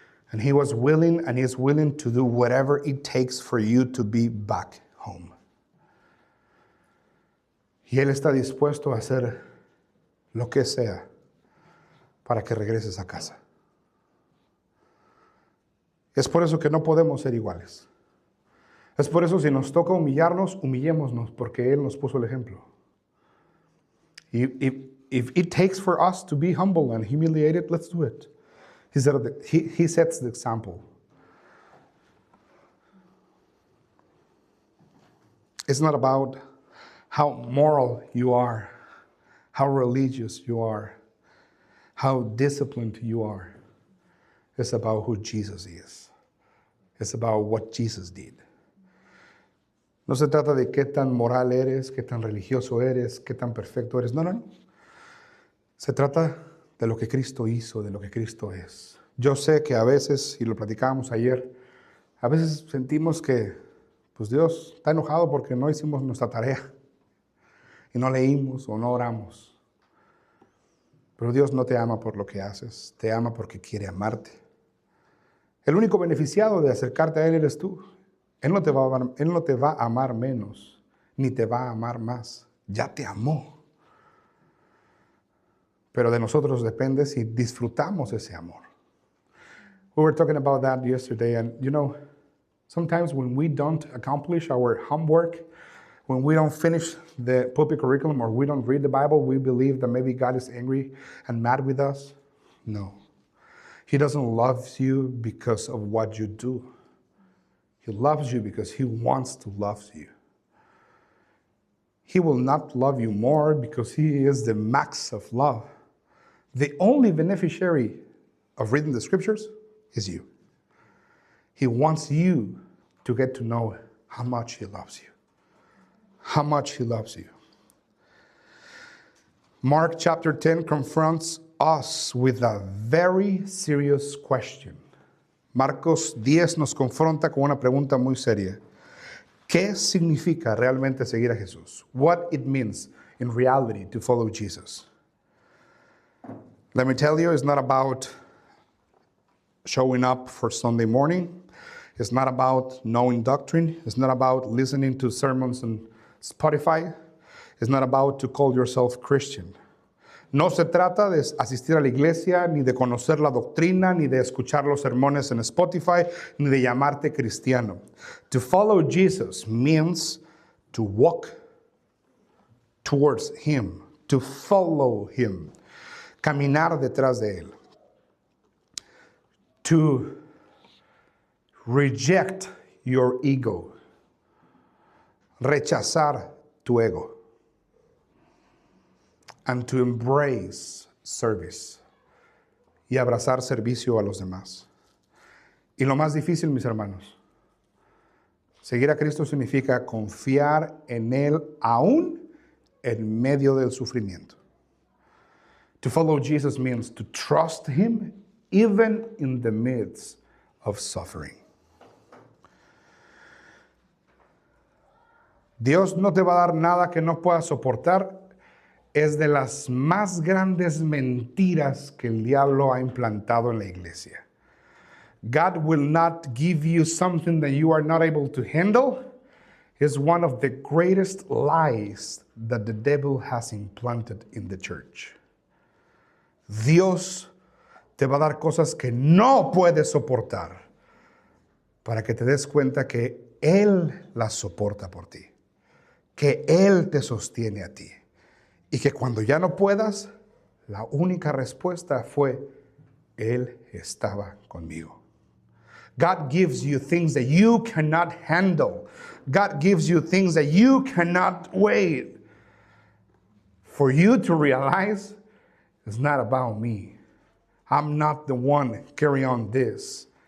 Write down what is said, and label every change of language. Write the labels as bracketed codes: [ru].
[en] And he was willing and he is willing to do whatever it takes for you to be back home. [es] Y él está dispuesto a hacer lo que sea para que regreses a casa. Es por eso que no podemos ser iguales. Es por eso si nos toca humillarnos, humillémonos, porque él nos puso el ejemplo. [en] If it takes for us to be humble and humiliated, let's do it. He sets the example. It's not about how moral you are, how religious you are, how disciplined you are. It's about who Jesus is. It's about what Jesus did. [es] No se trata de qué tan moral eres, qué tan religioso eres, qué tan perfecto eres. No. Se trata de lo que Cristo hizo, de lo que Cristo es. Yo sé que a veces, y lo platicábamos ayer, a veces sentimos que pues Dios está enojado porque no hicimos nuestra tarea. y no leímos o no oramos. Pero Dios no te ama por lo que haces, te ama porque quiere amarte. El único beneficiado de acercarte a Él eres tú. Él no te va a amar menos, ni te va a amar más. Ya te amó. Pero de nosotros depende si disfrutamos ese amor. [en] We were talking about that yesterday, and sometimes when we don't accomplish our homework, when we don't finish the pulpit curriculum or we don't read the Bible, we believe that maybe God is angry and mad with us. No. He doesn't love you because of what you do. He loves you because He wants to love you. He will not love you more because He is the max of love. The only beneficiary of reading the scriptures is you. He wants you to get to know how much He loves you. How much He loves you. Mark chapter 10 confronts us with a very serious question. [es] Marcos 10 nos confronta con una pregunta muy seria. ¿Qué significa realmente seguir a Jesús? [en] What it means in reality to follow Jesus. Let me tell you, it's not about showing up for Sunday morning. It's not about knowing doctrine. It's not about listening to sermons on Spotify. It's not about to call yourself Christian. [es] No se trata de asistir a la iglesia, ni de conocer la doctrina, ni de escuchar los sermones en Spotify, ni de llamarte cristiano. [en] To follow Jesus means to walk towards Him, to follow Him, [es] caminar detrás de Él. [en] To reject your ego, [es] rechazar tu ego. [en] And to embrace service, [es] y abrazar servicio a los demás. Y lo más difícil, mis hermanos, seguir a Cristo significa confiar en Él aún en medio del sufrimiento. [en] To follow Jesus means to trust Him even in the midst of suffering. [es] Dios no te va a dar nada que no puedas soportar. Es de las más grandes mentiras que el diablo ha implantado en la iglesia. [en] God will not give you something that you are not able to handle. Is one of the greatest lies that the devil has implanted in the church. [es] Dios te va a dar cosas que no puedes soportar para que te des cuenta que Él las soporta por ti, que Él te sostiene a ti. Y que cuando ya no puedas, la única respuesta fue, Él estaba conmigo. [en] God gives you things that you cannot handle. God gives you things that you cannot wait. For you to realize, it's not about me. I'm not the one carrying on this.